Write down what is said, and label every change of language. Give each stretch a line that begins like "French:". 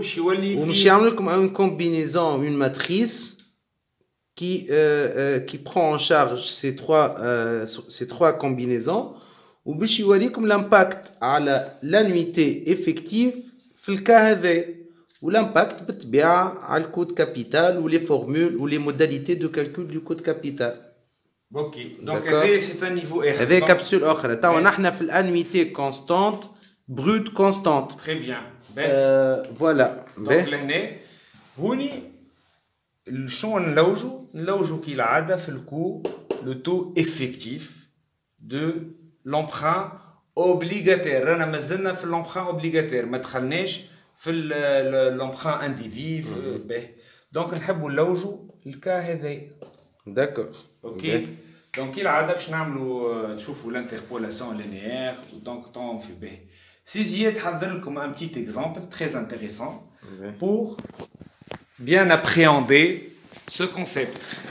French: une combinaison, une matrice qui prend en charge ces trois combinaisons. Ou comme l'impact à l'annuité effective
Arabic: في الكا هذا
French: ول'impact بالطبيعة على الكود كابيتال ou les formules ou les modalités de calcul du code capital. Ok, donc c'est un niveau R.
Arabic: هذه كابسول أخرى. توا نحن في الانويتي كونستانت
French: brute constante. Très bien. Voilà.
Arabic: Donc لهنا هوني شنو نلوجو كالعادة في الكو
French: le taux effectif de l'emprunt obligataire.
Arabic: رانا مازلنا في
French: l'emprunt obligataire
Arabic: ما دخلناش في
French: l'emprunt individu.
Arabic: Donc نحبوا نلوجو الكا هذا.
French: D'accord. Ok.
Arabic: Donc كالعادة باش نعملوا نشوفوا
French: l'interpolation linéaire.
Arabic: Donc طون في به.
French: Siziet
Arabic: حضر لكم
French: un petit exemple très intéressant pour bien appréhender ce concept.